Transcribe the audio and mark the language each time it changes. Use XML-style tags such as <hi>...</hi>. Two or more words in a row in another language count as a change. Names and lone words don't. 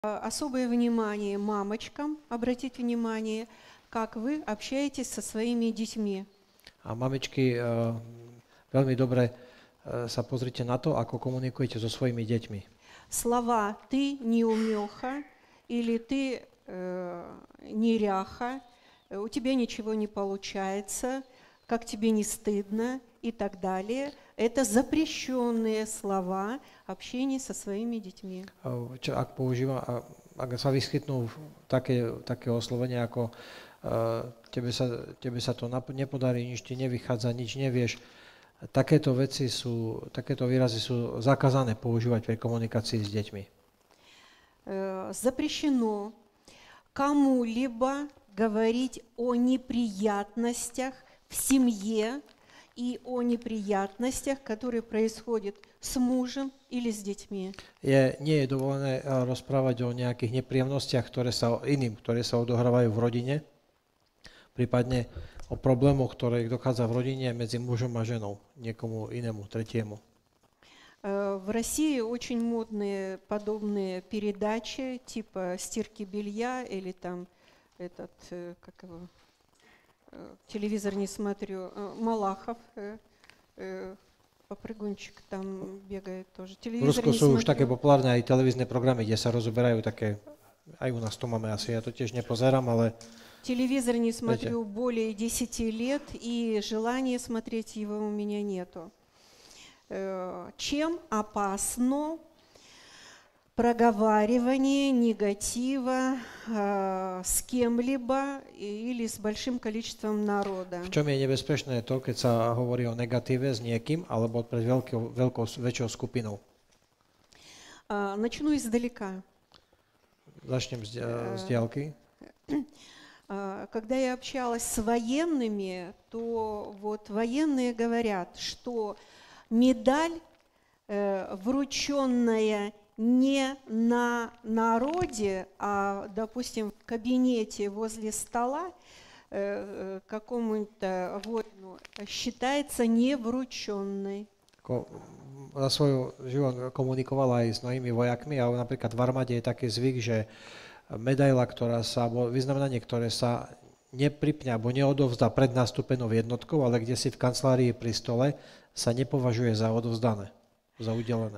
<ru>Особое внимание мамочкам, обратить внимание, как вы общаетесь со своими детьми.</ru> <sk>A mamičky, veľmi dobre sa pozrite na to, ako komunikujete so svojimi deťmi.</sk> <ru>Слова «ты неумеха» или «ты неряха», «у тебя ничего не получается», «как тебе не стыдно» и так далее. Это запрещенные слова общения со своими детьми.</ru> <sk>Ak sa vyskytnú také oslovenia ako tebe sa to nepodarí, nič ti nevychádza, nič nevieš, takéto výrazy sú zakázané používať pri komunikácii s deťmi.</sk> <ru>Запрещено кому-либо говорить о неприятностях в семье и о неприятностях, которые происходят с мужем или с детьми.</ru> <sk>Nie je dovolené rozprávať o nejakých nepríjemnostiach, ktoré sa odohrávajú v rodine, prípadne o problémoch, ktoré dochádza v rodine medzi mužom a ženou, niekomu inému, tretiemu.</sk> <ru>В России очень модные подобные передачи, типа «Стирки белья» или там телевизор не смотрю, Малахов, попрыгунчик там бегает тоже.</ru> <sk>V Rusku sú už také populárne aj televízne programy, kde sa rozoberajú také, aj u nás to máme asi, ja to tiež nepozerám, ale...</sk> <ru>Телевизор не смотрю более 10 лет, и желания смотреть его у меня нету. Чем опасно проговаривание негатива с кем-либо или с большим количеством народа?</ru> <sk>V čom je nebezpečné to, keď sa hovorí o negatíve s niekým alebo pred väčšou skupinou?</sk> <ru>Начну издалека.</ru> <sk>Začnem z diaľky.</sk> <ru>Когда я общалась с военными, то вот военные говорят, что медаль, врученная не на народе, а, допустим, в кабинете возле стола какому-то воину, считается неврученной.</ru> <sk>Za svoj život komunikovala aj s mnohými vojakmi a napríklad v armáde je taký zvyk, že medaila, vyznamenanie, ktoré sa nepripne alebo neodovzdá pred nastúpenou jednotkou, ale kde si v kancelárii pri stole, sa nepovažuje za odovzdané, za udelené.</sk>